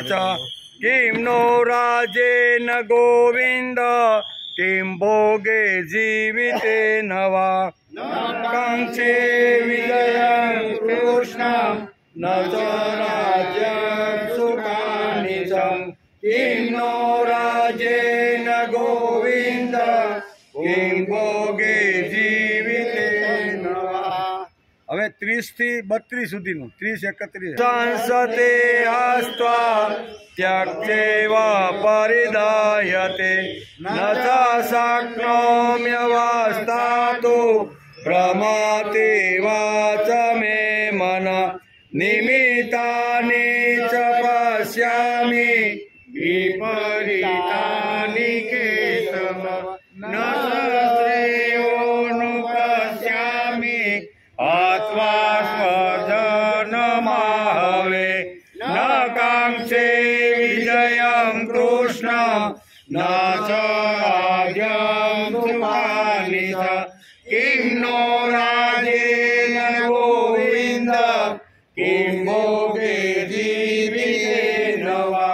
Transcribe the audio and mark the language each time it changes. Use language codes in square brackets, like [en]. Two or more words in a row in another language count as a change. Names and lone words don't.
[sa] च किं नो राज्येन गोविन्द किं भोगे जीवितेन वा कांक्षे विजयं कृष्ण न च राज्यं सुखानि च किं नो राज्येन गोविन्द किं भोगे जीवितेन वा। [gu] હવે 30 થી 32 સુધીનું [sa] 30 31 સંસતે હસ્ત્વા ત્યક્તેવા પરિદાયતે ન ચ શક્નોમ્યવસ્થાતુ ભ્રમતે વાચ મે મન નિમિત્તાનિ ચ પશ્યામિ विपरीतानि केशव न श्रेयोनुपश्यामि अथवा स्वजनमाहवे न कांक्षे विजयं कृष्ण न च राज्यं सुखानि च किं नो राज्येन गोविन्द किं भोगे जीवितेन वा